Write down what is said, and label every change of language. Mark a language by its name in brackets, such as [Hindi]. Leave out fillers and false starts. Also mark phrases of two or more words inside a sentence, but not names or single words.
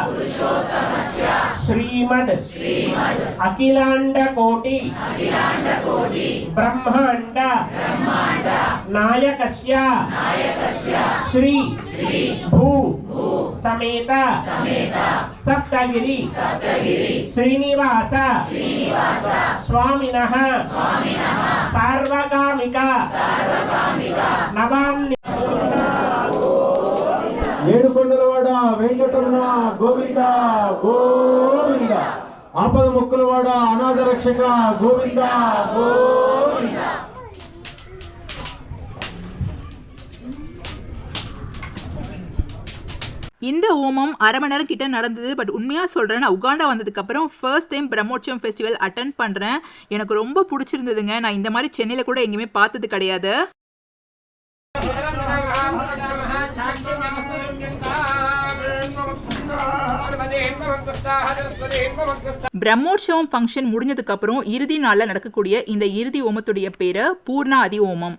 [Sanskrit] श्रीमद् अखिलाण्डकोटि ब्रह्माण्ड नायकस्य श्री भू समेत सप्तगिरि श्रीनिवास स्वामिनः सार्वकामिक नवान्नि [Telugu] ఏడుకొండలవాడ వెంకటరమణ గోవింద గోవింద. ఆపద మొక్కులవాడ అనాథ రక్షక గోవింద గోవింద. [Tamil] இந்த ஹோமம் அரை மணி நேரம் கிட்ட நடந்தது. பட் உண்மையாக சொல்கிறேன், நான் உகாண்டா வந்ததுக்கப்புறம் [English] first time [Tamil] பிரம்மோற்சவம் [English] festival attend [Tamil] பண்ணுறேன். எனக்கு ரொம்ப பிடிச்சிருந்ததுங்க. நான் இந்த மாதிரி சென்னையில் கூட எங்கேயுமே பார்த்தது கிடையாது. பிரம்மோற்சவம் ஃபங்க்ஷன் முடிஞ்சதுக்கு அப்புறம் இறுதி நாள்ல நடக்கக்கூடிய இந்த இறுதி ஹோமத்துடைய பேரு பூர்ணா அதி ஹோமம்.